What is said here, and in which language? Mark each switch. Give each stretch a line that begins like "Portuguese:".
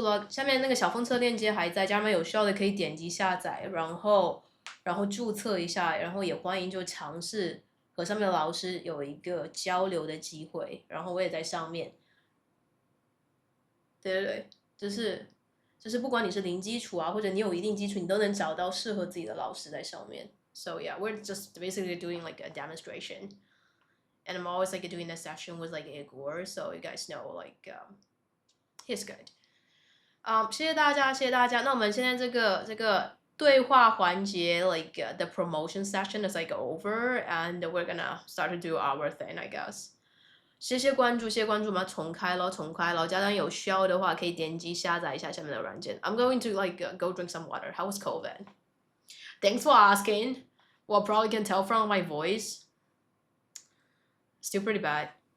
Chinese: 下面那个小风车链接还在，家人们有需要的可以点击下载，然后注册一下，然后也欢迎就尝试和上面的老师有一个交流的机会，然后我也在上面。对，就是不管你是零基础啊，或者你有一定基础，你都能找到适合自己的老师在上面。
English: So yeah, we're just basically doing like a demonstration, and I'm always like doing a session with like Igor, so you guys know like he's good.
Chinese: 谢谢大家。那我们现在这个对话环节
English: like the promotion session is like over, and we're gonna start to do our thing, I guess.
Chinese: 谢谢关注，我们要重开咯。家长有需要的话，可以点击下载一下下面的软件。
English: I'm going to like go drink some water. How was COVID? Thanks for asking. Well, probably can tell from my voice. Still pretty bad.